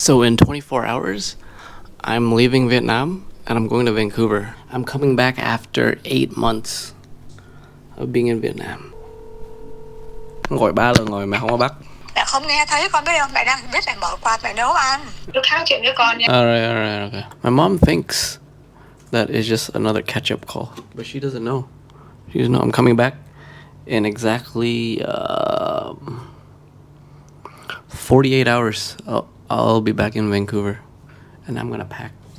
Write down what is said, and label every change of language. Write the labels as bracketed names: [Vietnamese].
[English] So in 24 hours, I'm leaving Vietnam and I'm going to Vancouver. I'm coming back after 8 months of being in Vietnam. [Vietnamese] Gọi 3 lần rồi mà không có bắt. Mẹ không nghe thấy, con biết không? Mẹ đang biết mẹ mở quạt mẹ nấu ăn. Tôi thao chuyện với con nha. [English] Alright, okay. My mom thinks that is just another catch-up call, but she doesn't know. She doesn't know I'm coming back in exactly 48 hours. I'll be back in Vancouver, and I'm gonna pack.